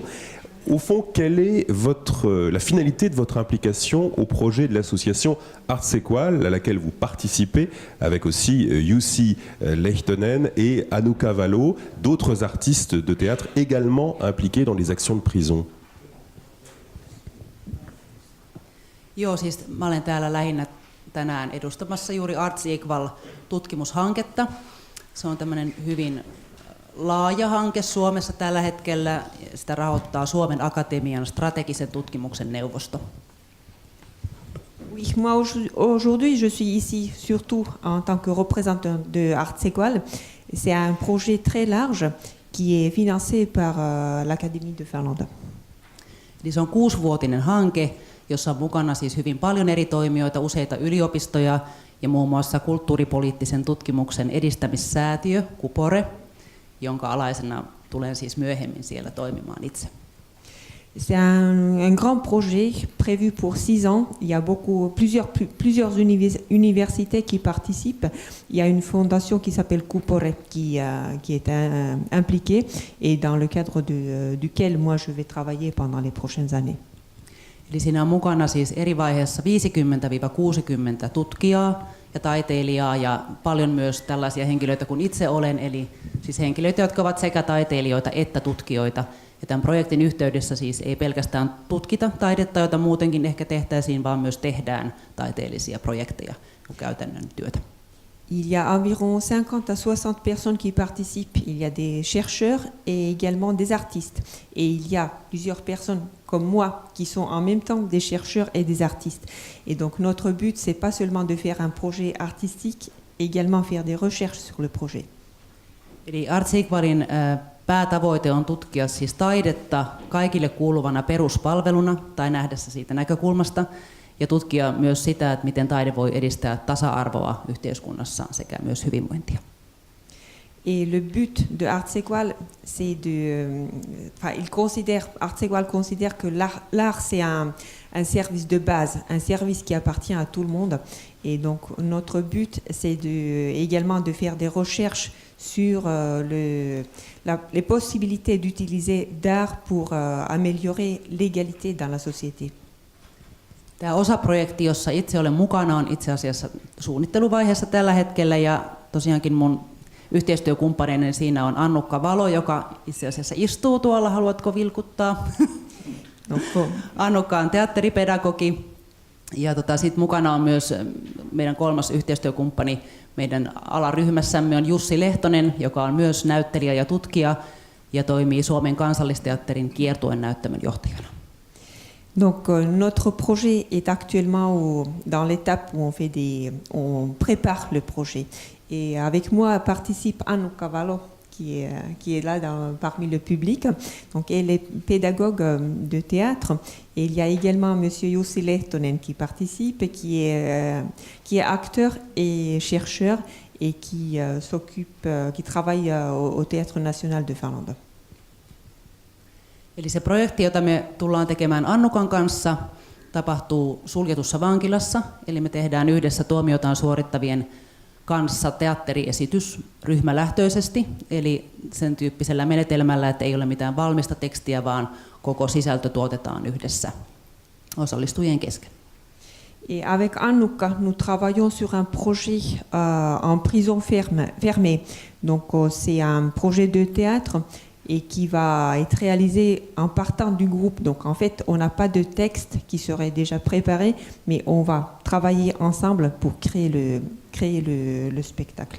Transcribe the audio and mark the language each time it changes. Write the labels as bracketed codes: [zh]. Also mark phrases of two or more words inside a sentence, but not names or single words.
[fr] Au fond, quelle est la finalité de votre implication au projet de l'association Artsequal, à laquelle vous participez, avec aussi Jussi Lehtonen et Annukka Valo, d'autres artistes de théâtre également impliqués dans les actions de prison? [fi] Joo, siis mä olen täällä lähinnä tänään edustamassa juuri Arts Equal-tutkimushanketta. Se on tämmöinen hyvin laaja hanke Suomessa tällä hetkellä. Sitä rahoittaa Suomen Akatemian strategisen tutkimuksen neuvosto. [fr] Oui, moi aujourd'hui je suis ici surtout en tant que représentant de Artsequal. C'est un projet très large qui est financé par l'Académie de Finlande. [fi] Eli se on 6-vuotinen hanke, jossa on mukana siis hyvin paljon eri toimijoita, useita yliopistoja ja muun muassa kulttuuripoliittisen tutkimuksen edistämissäätiö, Kupore, jonka alaisena tulen siis myöhemmin siellä toimimaan itse. [fr] C'est un grand projet prévu pour 6 ans. Il y a plusieurs universités qui participent. Il y a une fondation qui s'appelle Kupore qui est impliquée et dans le cadre duquel moi je vais travailler pendant les prochaines années. [fi] Eli siinä on mukana siis eri vaiheessa 50-60 tutkijaa ja taiteilijaa ja paljon myös tällaisia henkilöitä kuin itse olen, eli siis henkilöitä, jotka ovat sekä taiteilijoita että tutkijoita. Ja tämän projektin yhteydessä siis ei pelkästään tutkita taidetta, jota muutenkin ehkä tehtäisiin, vaan myös tehdään taiteellisia projekteja ja käytännön työtä. [fr] Il y a environ 50 à 60 personnes qui participent. Il y a des chercheurs et également des artistes. Et il y a plusieurs personnes comme moi qui sont en même temps des chercheurs et des artistes. Et donc notre but, c'est pas seulement de faire un projet artistique, également faire des recherches sur le projet. [fi] Eli Arts Equalin päätavoite on tutkia siis taidetta kaikille kuuluvana peruspalveluna tai nähdä se siitä näkökulmasta ja tutkia myös sitä, että miten taide voi edistää tasa-arvoa yhteiskunnassaan sekä myös hyvinvointia. [fr] Et le but de Artsequal, c'est Artsequal considère que l'art c'est un service de base, un service qui appartient à tout le monde. Et donc notre but, c'est également de faire des recherches sur les possibilités d'utiliser d'art pour améliorer l'égalité dans la société. [fi] Tämä osaprojekti, jossa itse olen mukana, on itse asiassa suunnitteluvaiheessa tällä hetkellä ja tosiaankin mun yhteistyökumppaneinen siinä on Annukka Valo, joka itse asiassa istuu tuolla. Haluatko vilkuttaa? Annukka on teatteripedagogi ja sitten mukana on myös meidän kolmas yhteistyökumppani meidän alaryhmässämme on Jussi Lehtonen, joka on myös näyttelijä ja tutkija ja toimii Suomen Kansallisteatterin kiertueen näyttämön johtajana. [fr] Donc notre projet est actuellement dans l'étape où on prépare le projet. Et avec moi participe Annukka Valo, qui est là parmi le public. Donc, elle est pédagogue de théâtre. Et il y a également Monsieur Jussi Lehtonen qui participe, et qui est acteur et chercheur et qui travaille au Théâtre national de Finlande. [fi] Eli se projekti, jota me tullaan tekemään Annukan kanssa, tapahtuu suljetussa vankilassa. Eli me tehdään yhdessä tuomiotaan suorittavien kanssa teatteriesitys ryhmälähtöisesti. Eli sen tyyppisellä menetelmällä, että ei ole mitään valmista tekstiä, vaan koko sisältö tuotetaan yhdessä osallistujien kesken. [fr] Et avec Annukka, nous travaillons sur un projet en prison fermée. Donc c'est un projet de théâtre et qui va être réalisé en partant du groupe. Donc en fait, on n'a pas de texte qui serait déjà préparé, mais on va travailler ensemble pour créer le spectacle.